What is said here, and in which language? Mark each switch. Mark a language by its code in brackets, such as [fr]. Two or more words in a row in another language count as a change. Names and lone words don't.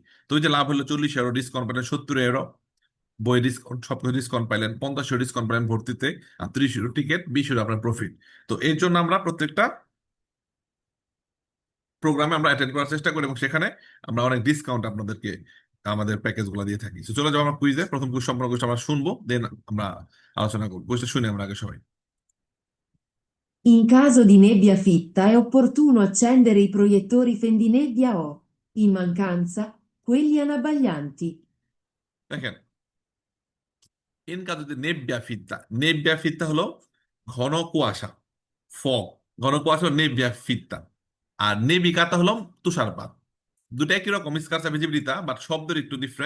[bn] তো ওই যে লাভ হলো 40 ইউরো ডিসকাউন্ট পেলেন, 70 ইউরো বই ডিসকাউন্ট, সবকিছু ডিসকাউন্ট পাইলেন, 50 ইউরো ডিসকাউন্ট পাইলেন ভর্তিতে, আর 30 ইউরো টিকিট, 20 ইউরো আপনার প্রফিট। তো এর জন্য আমরা প্রত্যেকটা প্রোগ্রামে আমরা অ্যাটেন্ড করার চেষ্টা করি, এবং সেখানে আমরা অনেক ডিসকাউন্ট আপনাদেরকে আমাদের প্যাকেজ গুলো দিয়ে থাকি। তো চলে যাবো আমরা কুইজে। প্রথম কুইজ সম্পর্কে আমরা শুনবো, দেন আমরা আলোচনা করবো। কুইজটা শুনে আমরা আগে সবাই। [it] In caso di nebbia fitta è opportuno accendere i proiettori fendinebbia o, in mancanza, quelli anabbaglianti. [bn] দেখেন, ইনকা যদি [it] nebbia fitta, nebbia fitta [bn] হলো ঘন কুয়াশা, ফগ। ঘন কুয়াশা হলো [it] nebbia fitta. [bn] আর নেবিকাতা হলো তুষারপাত। দুটা একই রকম, [it] scarsa visibilità, [bn] বাট শব্দের একটু ডিফারেন্ট।